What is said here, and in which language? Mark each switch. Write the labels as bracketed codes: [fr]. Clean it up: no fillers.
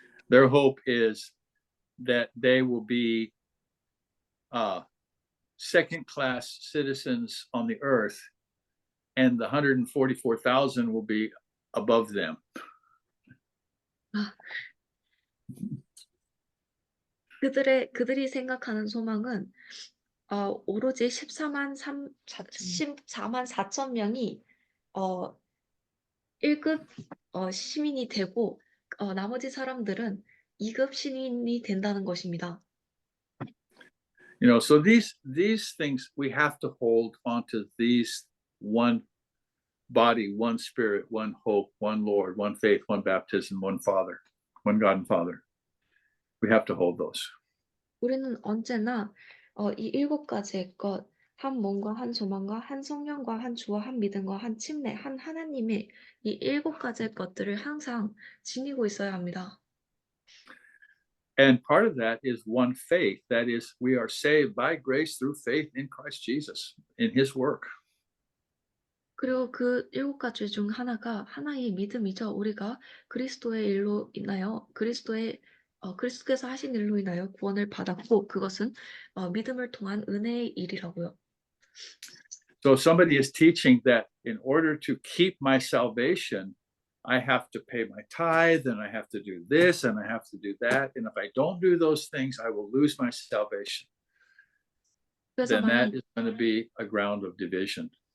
[en] Their hope is that they will be second-class citizens on the earth, and the 144,000 will be above them. [ko] 그들이 생각하는 소망은 오로지 14만 4천 명이 1급 시민이 되고 나머지 사람들은 2급 시민이 된다는 것입니다. [en] You know, so these things we have to hold onto these: one body, one spirit, one hope, one Lord, one faith, one baptism, one Father, one God and Father. We have to hold those. [ko] 우리는 언제나 이 7가지의 것, 한 몸과 한 소망과 한 성령과 한 주와 한 믿음과 한 침례, 한 하나님의 이 7가지의 것들을 항상 지니고 있어야 합니다. [en] And part of that is one faith. That is, we are saved by grace through faith in Christ Jesus, in his work. [ko] 그리고 그 7가지 중 하나가 하나의 믿음이죠. 우리가 그리스도의 일로 인하여 그리스도께서 하신 일로 인하여 구원을 받았고, 그것은 믿음을 통한 은혜의 일이라고요. [en] So somebody is teaching that in order to keep my salvation, I have to pay my tithe, and I have to do this, and I have to do that. And if I don't do those things, I will lose my salvation. [ko] 그래서 [en] Then that is going to be a ground of division.